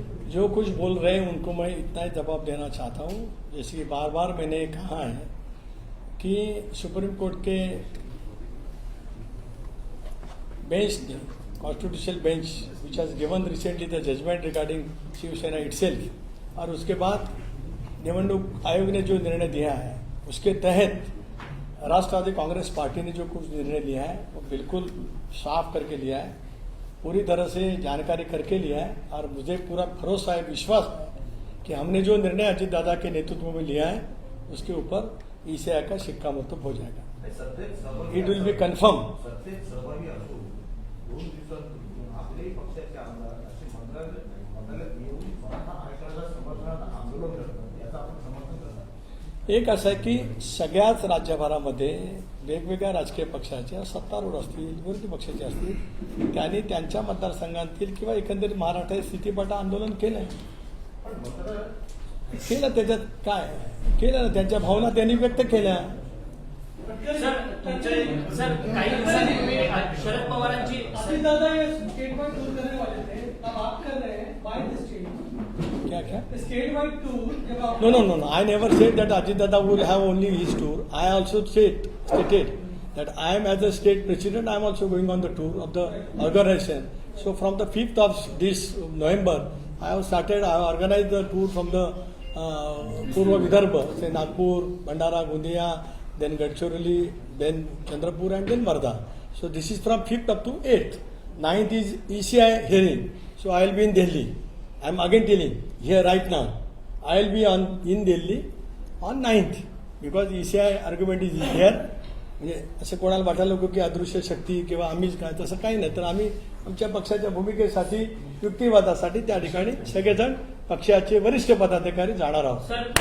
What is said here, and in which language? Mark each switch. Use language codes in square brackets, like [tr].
[hi] जो कुछ बोल रहे हैं उनको मैं इतना ही जवाब देना चाहता हूँ. जैसे कि बार बार मैंने कहा है कि सुप्रीम कोर्ट के बेंच ने [en] constitutional bench which has given recently the judgment regarding Shiv Sena itself, [hi] और उसके बाद निवडणूक आयोग ने जो निर्णय दिया है उसके तहत राष्ट्रवादी कांग्रेस पार्टी ने जो कुछ निर्णय लिया है वो बिल्कुल साफ करके लिया है, पूरी तरह से जानकारी करके लिया है. और मुझे पूरा भरोसा है, विश्वास है कि हमने जो निर्णय अजित दादा के नेतृत्व में लिया है उसके ऊपर ईसीआई का शिक्कामोर्तब हो जाएगा. [en] It will be confirm. [mr] सत्तेत सहभागी असो 2 दिवसात आपल्याही पक्षाचे आमदार असे मंत्रालयात येऊन मराठा आरक्षणाच्या समर्थनार्थ आंदोलन करतात, याचं आपण समर्थन करतात. एक असं आहे की सगळ्याच राज्यभरामध्ये वेगवेगळ्या राजकीय पक्षाच्या सत्तारूढ असतील विरोधी पक्षाचे असतील त्यांनी त्यांच्या मतदारसंघातील किंवा एकंदरीत महाराष्ट्र स्थितीपट आंदोलन केलं त्याच्यात काय केलं ना, त्यांच्या भावना त्यांनी व्यक्त केल्या. सर काही दिवसांपूर्वी शरद पवारांची [hi] दादा ये स्टेट वाइड टूर करने वाले थे, अब आप कर रहे हैं [en] By the state. [hi] क्या [en] state wide tour [hi] जब आप [en] No. I never said that Ajit Dada will have only his tour. I also stated that I am as a state president, I am also going on the tour of the organization. So from the 5th of this November, I have organized the tour from the Purva Vidarbha, say Nagpur, Bandara, Gondia, then Gadchiroli, then Chandrapur, and then Wardha. So this is from 5th up to 8th. 9th is ECI hearing. So I will be in Delhi. I am again telling here right now. I will be in Delhi on 9th because ECI argument is here. [mr] म्हणजे असं कोणाला वाटायला नको की अदृश्य शक्ती किंवा आम्हीच काय, तसं काही नाही. तर आम्ही आमच्या पक्षाच्या भूमिकेसाठी युक्तिवादासाठी त्या ठिकाणी सगळेजण पक्षाचे वरिष्ठ पदाधिकारी जाणार आहोत.